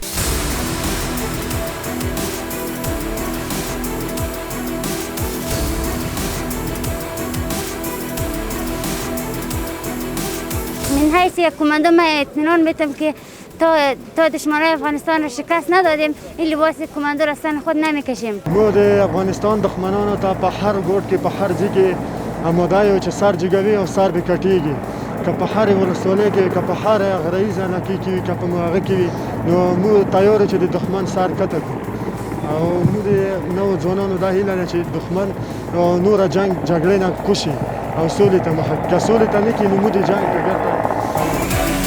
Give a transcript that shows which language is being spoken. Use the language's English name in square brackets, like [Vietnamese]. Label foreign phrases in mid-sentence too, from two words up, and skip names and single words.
[Persian] من حیث یک کمانده من اطمینان میتم که تا دشمنای افغانستان را شکست ندادیم این لباس کماندو را سن خود نمیکشیم. [Pashto] ما د افغانستان دښمنانو ته په هر ګوټ کې په هر ځای کې آماده یو چې سر جګوي او سر به کټیږي. که په هر ولسوالۍ کې که په هر غریزه نکي کې که په هغه کې نو موږ تیار چې د دښمن سر کته کړو. او موږ د نوو ځوانانو دا هیله ده چې دښمن نوره جګړې نه کوشي او سولې ته مخه که سولې ته نه کړي نو موږ د جنګ ډګر ته